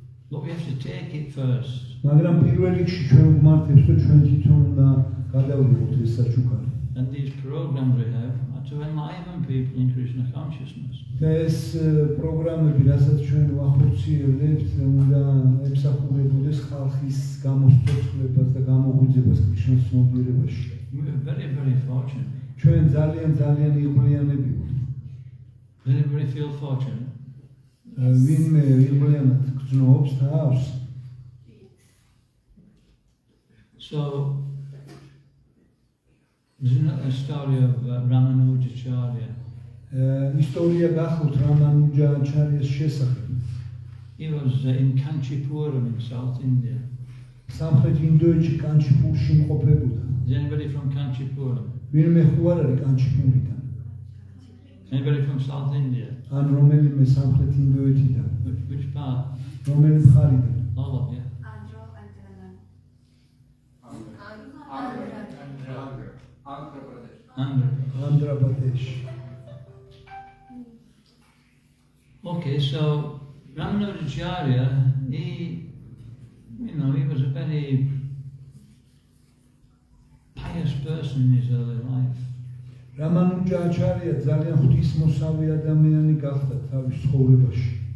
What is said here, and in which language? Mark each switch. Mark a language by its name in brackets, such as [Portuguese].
[English] But we have to take it first. [Georgian] მაგრამ პირველ რიგში ჩვენ ვმართებთ, რომ ჩვენ თვითონ უნდა გადავიღოთ ეს საჩუქარი. [English] And these programs we have are to enliven people in Krishna consciousness. [Georgian] და ეს პროგრამები, რასაც ჩვენ ვახორციელებთ, უნდა ემსახურებოდეს ხალხის გამოსწორებას და გამოღვიძებას კრიშნას ცნობიერებაში. [English] We are very, very fortunate. [Georgian] ჩვენ ძალიან იღბლიანები ვართ. [English] Very, very feel fortunate. [Georgian] ვინმე იღბლიანად გრძნობს თავს. [English] So, there's a story of Ramanujacharya. [Georgian] ისტორია გახლავთ რამანუჯაჩარიას შესახებ. [English] He was in Kanchipuram in South India. [Georgian] სამხრეთ ინდოეთში კანჩიპურში იმყოფებოდა. [English] Is anybody from Kanchipuram? [Georgian] ვინმე ხო არ არის კანჩიპურიდან? [English] Anybody from South India? [Georgian] ან რომელიმე სამხრეთ ინდოეთიდან? [English] Which part? [Georgian] რომელი მხარიდან? [English] All of you. Andhra and Telangana. Andhra Pradesh. Okay, so Ramanujacharya, he was a very pious person in his early life. [Georgian] Ramanujacharya ძალიან ღვთისმოსავი ადამიანი გახდა თავის ცხოვრებაში.